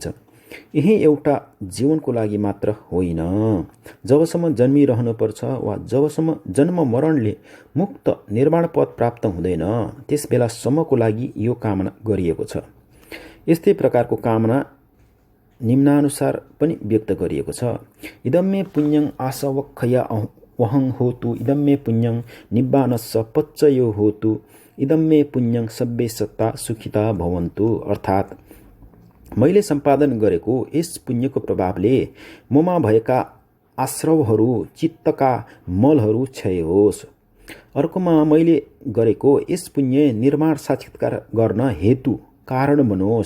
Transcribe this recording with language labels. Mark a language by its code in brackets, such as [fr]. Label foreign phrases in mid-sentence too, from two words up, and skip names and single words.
[ne] यही एउटा जीवनको लागि मात्र होइन, जबसम्म जन्मिरहनुपर्छ वा जबसम्म जन्म मरणले मुक्त निर्माण पद प्राप्त हुँदैन त्यस बेलासम्मको लागि यो कामना गरिएको छ। यस्तै प्रकारको कामना निम्नानुसार पनि व्यक्त गरिएको छ। [pi] इदम्मे पुण्यं आसवक्षया वहं होतु, इदम्मे पुण्यं निब्बानस्य पच्चयो होतु, इदम्मे पुण्यं सब्बे सत्ता सुखिता भवन्तु। [ne] अर्थात् मैले सम्पादन गरेको यस पुण्यको प्रभावले ममा भएका आश्रवहरू, चित्तका मलहरू क्षय होस्। अर्कोमा मैले गरेको यस पुण्य निर्माण साक्षात्कार गर्न हेतु कारण बनोस्।